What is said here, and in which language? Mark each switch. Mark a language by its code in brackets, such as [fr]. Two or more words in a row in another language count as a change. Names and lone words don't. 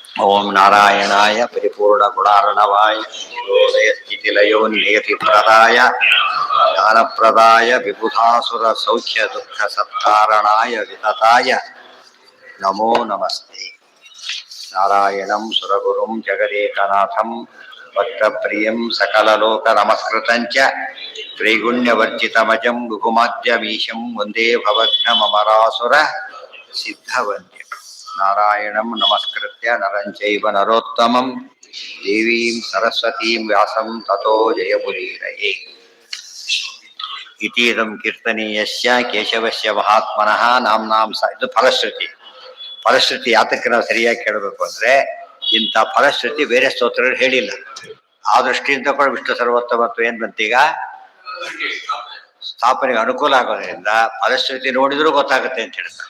[sa] ಓಂ ನಾರಾಯಣಾಯ ಪರಿಪೂರ್ಣ ಗುಣಾರ್ಣವಾಯ ವಿಶ್ವೋದಯ ಸ್ಥಿತಿಲಯೋ ನಿಯತಿಪ್ರದಾಯ ಜ್ಞಾನಪ್ರದಾಯ ವಿಬುಧಾಸುರ ಸೌಖ್ಯ ದುಃಖ ಸತ್ಕಾರಣಾಯ ವಿತತಾಯ ನಮೋ ನಮಸ್ತೆ. ನಾರಾಯಣಂ ಸುರಗುರುಂ ಜಗದೇಕನಾಥಂ ಭಕ್ತಪ್ರಿಯಂ ಸಕಲಲೋಕ ನಮಸ್ಕೃತಂಚ ತ್ರೈಗುಣ್ಯವರ್ಜಿತಮಜಂ ಗುಹುಮಾದ್ಯಮೀಶಂ ವಂದೇ ಭವಘ್ನಮರಾಸುರ ಸಿದ್ಧವಂದ್ಯ. ನಾರಾಯಣಂ ನಮಸ್ಕೃತ್ಯ ನರಂ ಚೈವ ನರೋತ್ತಮಂ ದೇವೀಂ ಸರಸ್ವತೀಂ ವ್ಯಾಸಂ ತತೋ ಜಯಮುದೀರಯೇ. ಇತೀದಂ ಕೀರ್ತನೀಯಸ್ಯ ಕೇಶವಸ್ಯ ಮಹಾತ್ಮನಃ ನಾಮ್ನಾಂ ಇದು ಫಲಶ್ರುತಿ. [kn] ಫಲಶ್ರುತಿ ಯಾತಕ್ಕೆ ನಾವು ಸರಿಯಾಗಿ ಕೇಳಬೇಕು ಅಂದ್ರೆ, ಇಂಥ ಫಲಶ್ರುತಿ ಬೇರೆ ಸ್ತೋತ್ರಗಳು ಹೇಳಿಲ್ಲ. ಆ ದೃಷ್ಟಿಯಿಂದ ಕೂಡ ವಿಷ್ಣು ಸರ್ವೋತ್ತಮತ್ವ ಏನ್ ಬಂತೀಗ ಸ್ಥಾಪನೆಗೆ ಅನುಕೂಲ ಆಗೋದ್ರಿಂದ ಫಲಶ್ರುತಿ ನೋಡಿದ್ರೂ ಗೊತ್ತಾಗುತ್ತೆ ಅಂತ ಹೇಳ್ತಾರೆ.